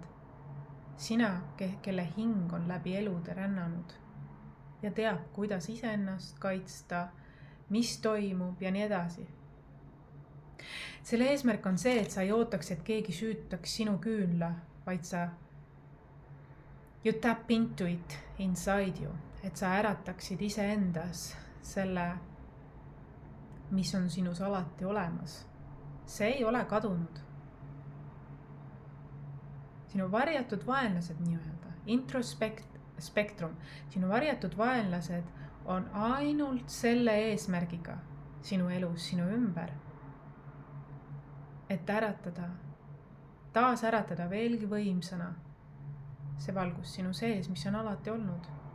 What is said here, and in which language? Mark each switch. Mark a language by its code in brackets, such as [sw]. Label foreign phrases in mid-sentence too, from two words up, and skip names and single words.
[et] Sina, kelle hing on läbi elude rännanud ja teab, kuidas iseennast kaitsta, mis toimub ja nii edasi. Selle eesmärk on see, et sa ei ootaks, et keegi süütaks sinu küünla, vaid [en] you tap into it inside you, [et] et sa ärataksid iseendas selle, mis on sinus alati olemas. See ei ole kadunud. Sinu varjatud vaenlased nii-öelda, introspektrum, sinu varjatud vaenlased on ainult selle eesmärgiga sinu elus, sinu ümber, et taas äratada veelgi võimsana see valgus sinu sees, mis on alati olnud.